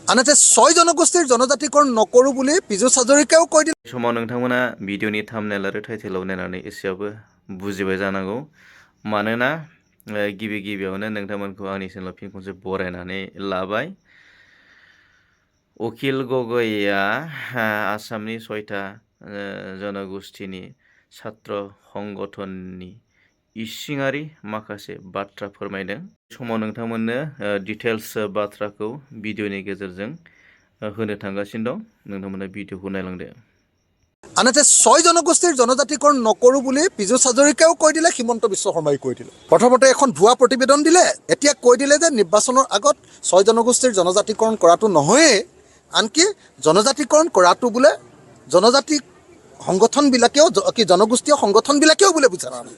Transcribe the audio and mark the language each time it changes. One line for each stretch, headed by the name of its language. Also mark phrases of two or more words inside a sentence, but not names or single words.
Assamese: আনহাতে 6 জনগোষ্ঠীৰ জনজাতিকৰণ নকৰোঁ বুলি পীযুষ হাজৰিকাও কৈ দিলে।
Bodo: समाव नोंथांमोना भिडिअनि थाम्बनेल आरो टाइटेलाव नायनानै एसेबाबो बुजिबाय जानांगौ मानोना गिबियावनो नोंथांमोनखौ आंनि चेनेलाव फिन खनसे बरायनानै लाबाय। अकिल गगैया आसामनि 6टा जनगोष्ठीनि छात्र संगठननि इसिङारि माखासे बाथ्रा फोरमायदों। समाव नोंथांमोननो डिटेल्स बाथ्राखौ भिडिअनि गेजेरजों होनो थांगासिनो दं। नोंथांमोना भिडिअखौ नायलांदो।
Assamese: আনহাতে 6 জনগোষ্ঠীৰ জনজাতিকৰণ নকৰোঁ বুলি পীযুষ হাজৰিকাও কৈ দিলে, হিমন্ত বিশ্ব শৰ্মাই কৈ দিলে। প্ৰথমতে এখন ভুৱা প্ৰতিবেদন দিলে, এতিয়া কৈ দিলে যে নিৰ্বাচনৰ আগত 6 জনগোষ্ঠীৰ জনজাতিকৰণ কৰাটো নহয়েই, আনকি জনজাতিকৰণ কৰাটো বোলে জনজাতি সংগঠনবিলাকেও জনগোষ্ঠীয় সংগঠনবিলাকেও বোলে বুজা নাই।